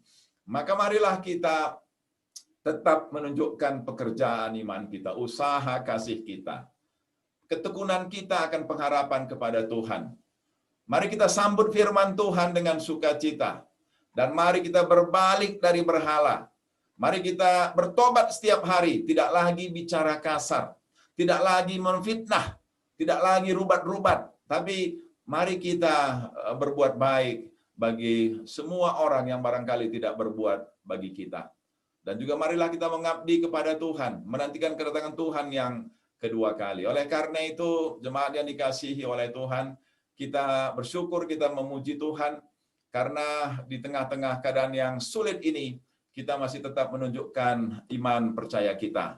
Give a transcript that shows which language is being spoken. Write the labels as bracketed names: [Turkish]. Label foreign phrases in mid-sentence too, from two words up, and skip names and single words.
[Indonesian] Maka marilah kita tetap menunjukkan pekerjaan iman kita, usaha kasih kita, ketekunan kita akan pengharapan kepada Tuhan. Mari kita sambut firman Tuhan dengan sukacita. Dan mari kita berbalik dari berhala. Mari kita bertobat setiap hari, tidak lagi bicara kasar, tidak lagi memfitnah, tidak lagi rubat-rubat, tapi mari kita berbuat baik bagi semua orang yang barangkali tidak berbuat bagi kita. Dan juga marilah kita mengabdi kepada Tuhan, menantikan kedatangan Tuhan yang kedua kali. Oleh karena itu, jemaat yang dikasihi oleh Tuhan, kita bersyukur, kita memuji Tuhan, karena di tengah-tengah keadaan yang sulit ini, kita masih tetap menunjukkan iman percaya kita.